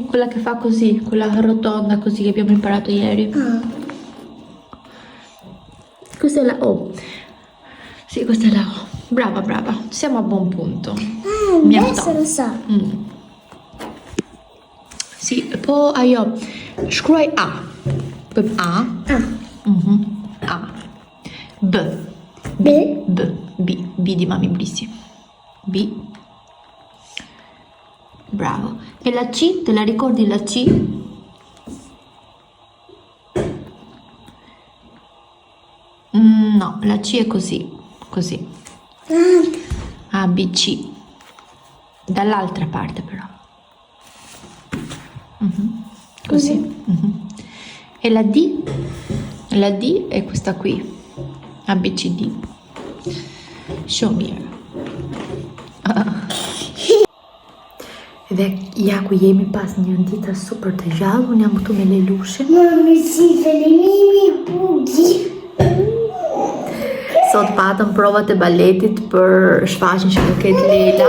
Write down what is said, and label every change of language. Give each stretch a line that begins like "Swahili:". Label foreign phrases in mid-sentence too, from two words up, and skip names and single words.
Italian: Quella che fa così, quella rotonda così che abbiamo imparato ieri. Ah. Questa è la O. Sì, questa è la O. Brava, brava. Siamo a buon punto. Adesso lo so. Sì, poi ajo.
Albanian: Shkruaj A. A. A.
Italian: B. B di mami Blissi. B. Bravo. E la C, te la ricordi la C? No, la C è così. Così. A, B, C. Dall'altra parte però. Così. E la D? La D è questa qui. A, B, C, D.
English: Show me.
Albanian: Dhe ja ku jemi pas një dita super të gjallë, unë jam këtu me Lelushin. Mami, si felimimi bugi. Sot patëm provat e baletit për shfaqjen që do ketë Lela.